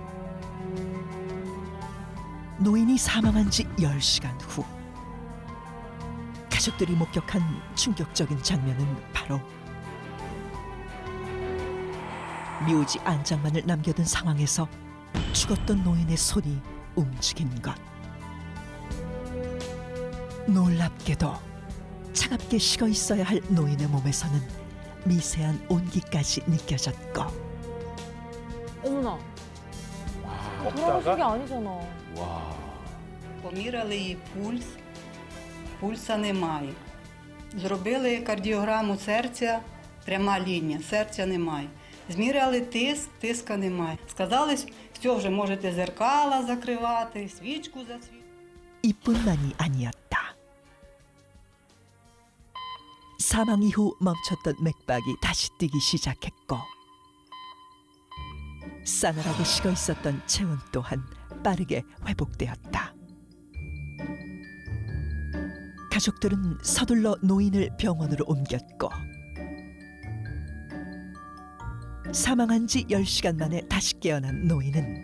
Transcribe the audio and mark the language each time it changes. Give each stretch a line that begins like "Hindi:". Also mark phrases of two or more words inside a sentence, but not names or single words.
Korean: 노인이 사망한 지 10시간 후, 가족들이 목격한 충격적인 장면은 바로 묘지 안장만을 남겨둔 상황에서 죽었던 노인의 손이 움직인 것. 놀랍게도 차갑게 식어 있어야 할 노인의 몸에서는 미세한 온기까지 느껴졌고, 어머나, 돌아가신 게 없다가? 아니잖아. 와.
Ukrainian: Поміряли її пульс, пульса немає. Зробили кардіограму серця, пряма лінія, серця немає. Зміряли тиск, тиска немає. Сказали, все, вже можете зеркала закривати, свічку засвітити.
Korean: 이뿐만이 아니었다. 사망 이후 멈췄던 맥박이 다시 뛰기 시작했고, 싸늘하게 식어 있었던 체온 또한 빠르게 회복되었다. 가족들은 서둘러 노인을 병원으로 옮겼고, 사망한 지 10시간 만에 다시 깨어난 노인은